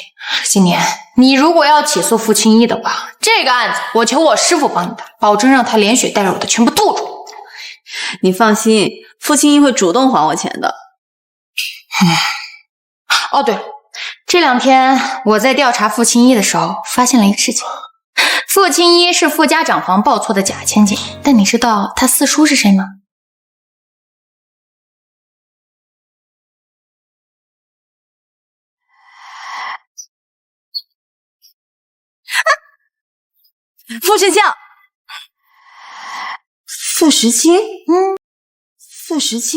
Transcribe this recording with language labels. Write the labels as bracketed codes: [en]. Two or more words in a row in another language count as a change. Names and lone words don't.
[zh] 今年你如果要起訴傅青衣的话，這個案子我求我師傅幫你打，保證讓他連血帶肉的全部吐出。你放心，傅青衣會主動還我錢的。哦，對了，這2天我在調查傅青衣的時候，發現了一個事情。傅青衣是傅家長房報錯的假千金，但你知道他四叔是誰嗎？傅石清，傅石清，傅石清，